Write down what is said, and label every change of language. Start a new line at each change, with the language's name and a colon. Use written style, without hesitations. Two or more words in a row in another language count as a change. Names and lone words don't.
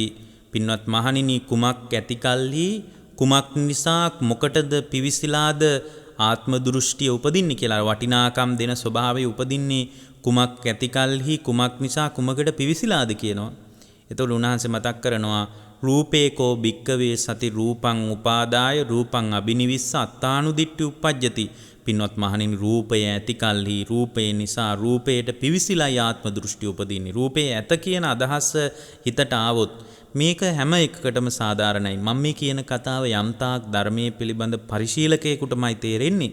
Sinhala: පින්වත් මහණෙනි කුමක් ඇතිකල්හි කුමක් නිසා මොකටද පිවිසිලාද ආත්ම දෘෂ්ටිය උපදින්නේ කියලා. වටිනාකම් දෙන ස්වභාවය උපදින්නේ කුමක් ඇතිකල්හි කුමක් නිසා කුමකට පිවිසිලාද කියනවා. එතකොට උන්වහන්සේ මතක් කරනවා
Pali: රූපේකෝ භික්කවේ සති රූපං උපාදාය රූපං අබිනිවිස්ස අත්තානු දිට්ඨි උප්පජ්ජති.
Sinhala: පින්වත් මහණෙනි රූපය ඇතිකල්හි රූපේ නිසා රූපයට පිවිසිලා ආත්ම දෘෂ්ටි උපදින්නේ. රූපේ ඇත කියන අදහස හිතට ආවොත් මේක හැම එකකටම සාධාරණයි. මම මේ කියන කතාව යම්තාක් ධර්මයේ පිළිබඳ පරිශීලකයෙකුටමයි තේරෙන්නේ.